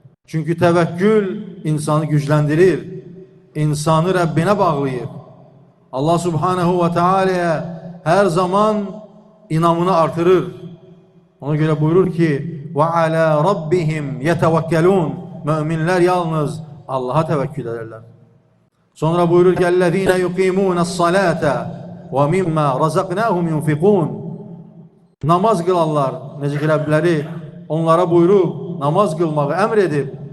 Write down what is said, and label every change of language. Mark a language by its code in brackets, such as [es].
[az] Çünki təvəkkül insanı gücləndirir, insanı Rəbbinə bağlayır. Allah Subhanahu və Teala'ya hər zaman inamını artırır. Ona görə buyurur ki, [ar] وَعَلَى رَبِّهِمْ يَتَوَكَّلُونَ. [az] Müminlər yalnız Allah'a təvəkkül ederlər. Sonra buyurur ki, [ar] اَلَّذ۪ينَ يُقِيمُونَ الصَّلَاةَ وَمِمَّا رَزَقْنَاهُمْ يُنْفِقُونَ. [az] Namaz qılanlar, necə ki Rəbləri onlara buyurub, namaz qılmağı əmr edib.